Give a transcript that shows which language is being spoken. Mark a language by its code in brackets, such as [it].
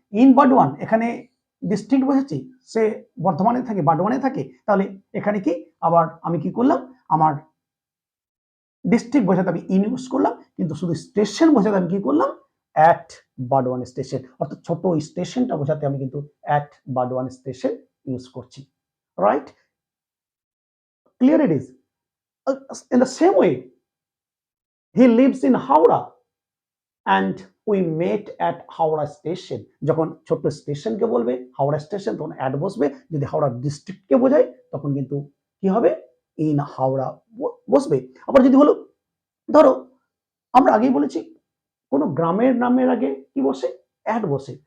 [bn] In Burdwan এখানে district বোঝাচ্ছি, সে বর্ধমানে থাকে, বার্ডওয়ানে থাকে, তাহলে এখানে কি আবার আমি কি করলাম, আমার ডিস্ট্রিক্ট বোঝাতে আমি ইন ইউজ করলাম, কিন্তু শুধু স্টেশন বোঝাতে আমি কি করলাম, অ্যাট বার্ডওয়ান স্টেশন, অর্থাৎ ছোট স্টেশনটা বোঝাতে আমি কিন্তু অ্যাট বার্ডওয়ান স্টেশন ইউজ করছি, right. [en] Clear it is. In the same way, he lives in Howrah and we met at Howrah station. [bn] যখন ছোট্ট স্টেশনকে বলবে হাওড়া স্টেশন, তখন অ্যাট বসবে। যদি হাওড়া ডিস্ট্রিক্টকে বোঝায় তখন কিন্তু কি হবে, ইন হাওড়া বসবে। আবার যদি হলো ধরো আমরা আগেই বলেছি কোনো গ্রামের নামের আগে কি বসে, অ্যাট বসে।